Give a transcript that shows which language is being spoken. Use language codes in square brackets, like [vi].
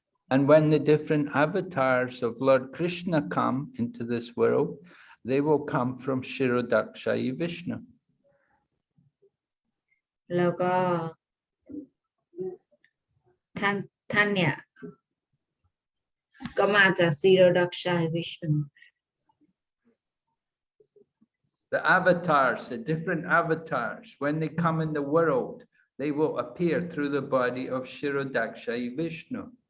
[en] And when the different avatars of Lord Krishna come into this world, they will come from Shirodakashayi Vishnu. [th] แล้วก็ท่านเนี่ยก็มาจากซีโรดักชัยวิชนุ [en] The avatars, the different avatars, when they come in the world, they will appear through the body of Shirodakashayi Vishnu.